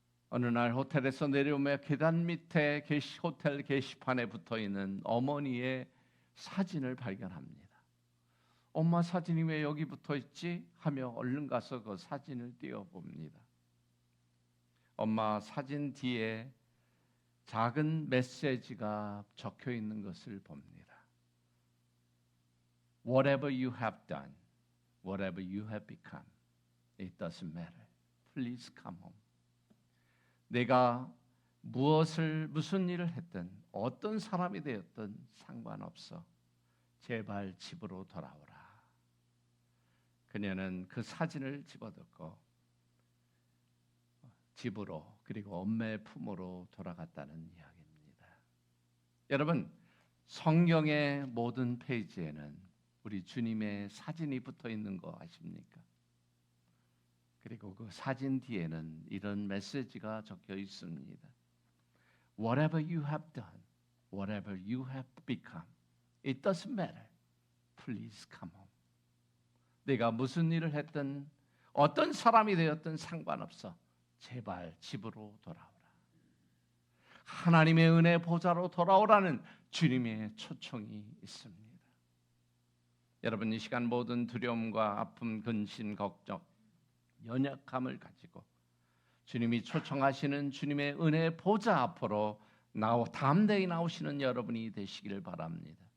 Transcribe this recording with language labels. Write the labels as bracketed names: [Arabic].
[Korean] 어느 날 호텔에서 내려오며 계단 밑에 호텔 게시판에 붙어있는 어머니의 사진을 발견합니다. 엄마 사진이 왜 여기 붙어있지? 하며 얼른 가서 그 사진을 띄워봅니다. 엄마 사진 뒤에 작은 메시지가 적혀 있는 것을 봅니다. [English] Whatever you have done, whatever you have become, it doesn't matter. Please come home. [Korean] 내가 무슨 일을 했든 어떤 사람이 되었든 상관없어. 제발 집으로 돌아오라. 그녀는 그 사진을 집어넣고 집으로, 그리고 엄마의 품으로 돌아갔다는 이야기입니다. 여러분, 성경의 모든 페이지에는 우리 주님의 사진이 붙어 있는 거 아십니까? 그리고 그 사진 뒤에는 이런 메시지가 적혀 있습니다. [English] Whatever you have done, whatever you have become, it doesn't matter. Please come home. [Korean] 내가 무슨 일을 했든 어떤 사람이 되었든 상관없어. 제발 집으로 돌아오라. 하나님의 은혜 보좌로 돌아오라는 주님의 초청이 있습니다. 여러분, 이 시간 모든 두려움과 아픔, 근심, 걱정, 연약함을 가지고 주님이 초청하시는 주님의 은혜 보좌 앞으로 담대히 나오시는 여러분이 되시기를 바랍니다.